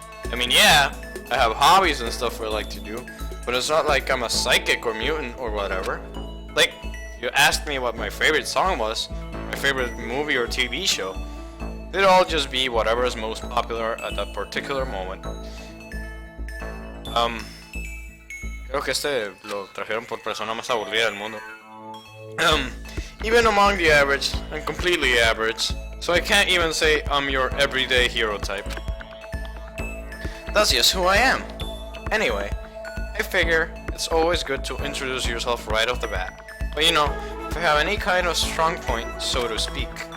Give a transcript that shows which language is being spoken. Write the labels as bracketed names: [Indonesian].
[English] I mean, yeah, I have hobbies and stuff I like to do, but it's not like I'm a psychic or mutant or whatever. Like, you asked me what my favorite song was, my favorite movie or TV show. It'd all just be whatever is most popular at that particular moment. [Spanish] Creo que este lo trajeron por persona más aburrida del mundo. [English] Even among the average, I'm completely average, so I can't even say I'm your everyday hero type. That's just who I am. Anyway, I figure it's always good to introduce yourself right off the bat. But you know, if you have any kind of strong point, so to speak,